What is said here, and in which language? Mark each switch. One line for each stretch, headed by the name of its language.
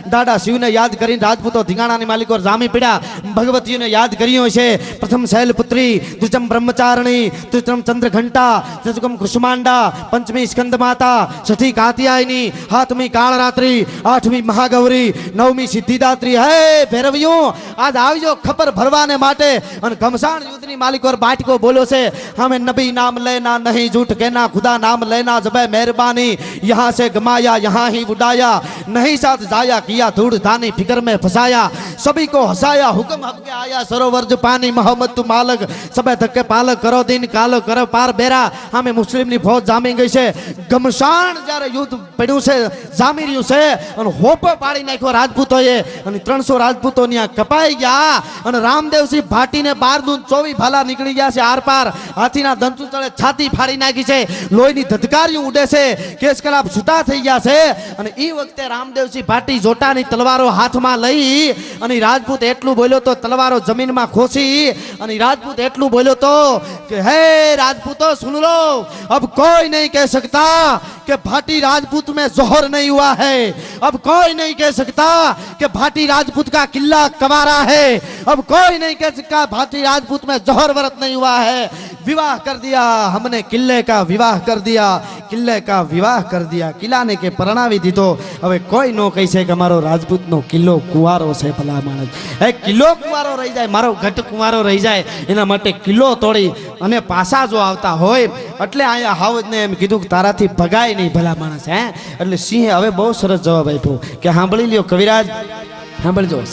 Gujarati: દાદા શિવને યાદ કરીને રાજપૂતો ધીંગાણાની માલિકો જામી પડ્યા. ભગવતીઓને યાદ કર્યું છે. પ્રથમ શૈલપુત્રી, દ્વિજમ બ્રહ્મચારણી, તૃતીયમ ચંદ્રઘંટા, ચતુર્થમ કુષ્માંડા, પંચમી સ્કંદ માતા, છઠ્ઠી કાત્યાયની, સાતમી કાળરાત્રી, આઠમી મહાગૌરી, નવમી સિદ્ધિદાત્રી. હે ભૈરવિયું, આજ આવજો ખબર ભરવાને માટે. અને ઘમસાણ યુદ્ધની માલિકો બાટકો બોલ્યો છે,
Hindi: હમે નબી નામ લેના નહીં झूठ कहना, खुदा नाम लेना जबे मेहरबानी, यहाँ से गमाया यहाँ ही उड़ाया, नहीं साथ जाया किया धूड़ धानी फिक्र में फंसाया, सभी को हंसाया हुक्म हक के आया सरोवर जो पानी मोहम्मद तू मालक सबे धक्के पालक
Gujarati: કરો દિન કાલો કરો પાર બેરા. અમે મુસ્લિમની ફોજ જામી ગઈ છે. ઘમસાણ જ્યારે યુદ્ધ પડ્યું છે, જામી રહ્યું છે, અને હોપો પાડી નાખ્યો રાજપૂતોએ. અને 300 રાજપૂતો ત્યાં કપાઈ ગયા. અને રામદેવસિંહ ભાટીને 12 દૂન 24 ભાલા નીકળી ગયા છે આર પાર. હાથીના દંતુ તળે છાતી ફાડી નાખી છે. લોહીની ધધકારીઓ ઉડે છે. કેસ કલાપ છૂટા થઈ ગયા છે. અને એ વખતે રામદેવસિંહ ભાટી જોટાની તલવારો હાથમાં લઈ અને રાજપૂત એટલું બોલ્યો તો તલવારો જમીનમાં ખોસી. અને રાજપૂત એટલું બોલ્યો તો કે હે રાજपूतों
Hindi: सुन लो, अब कोई नहीं कह सकता कि भाटी राजपूत में जोहर नहीं हुआ है। अब कोई नहीं कह सकता कि भाटी राजपूत का किला कबारा है। अब कोई नहीं कह सकता भाटी राजपूत में जोहर व्रत नहीं हुआ है। विवाह कर दिया हमने, किले का विवाह कर दिया, किले का विवाह कर दिया,
Gujarati: किलाने के परणावी दीधो। હવે કોઈ નો કહી છે કે મારો રાજપૂતનો કિલ્લો કુંવારો છે ભલા માણસ। એ કિલ્લો કુંવારો રહી જાય, મારો ઘટ કુંવારો રહી જાય, એના માટે કિલ્લો તોડી અને પાછા જો આવતા હોય એટલે અહીંયા હાવજને એમ કીધું કે તારાથી ભગાય નહીં ભલા માણસ। હે એટલે સિંહે હવે બહુ સરસ જવાબ આપ્યો કે સાંભળી લ્યો કવિરાજ, સાંભળજો।